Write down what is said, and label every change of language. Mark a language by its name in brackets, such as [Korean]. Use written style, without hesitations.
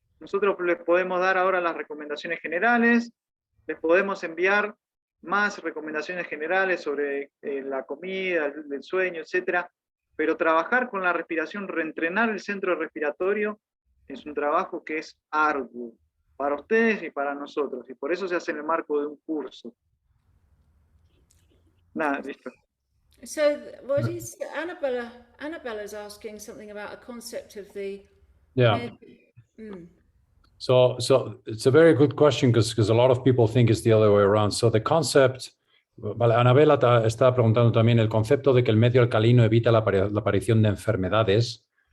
[Spanish] Nosotros les podemos dar ahora las recomendaciones generales, les podemos enviar más recomendaciones generales sobre la comida, el sueño, etc. Pero trabajar con la respiración, reentrenar el centro respiratorio, es un trabajo que es arduo para ustedes y para nosotros, y por eso se hace en el marco de un curso. Nada, listo. [English] So what is Annabella's asking something about a concept of the So it's a very good question because a lot of people think it's the other way around. So the concept, [Spanish] vale, Anabela está preguntando también el concepto de que el medio alcalino evita la aparición de enfermedades.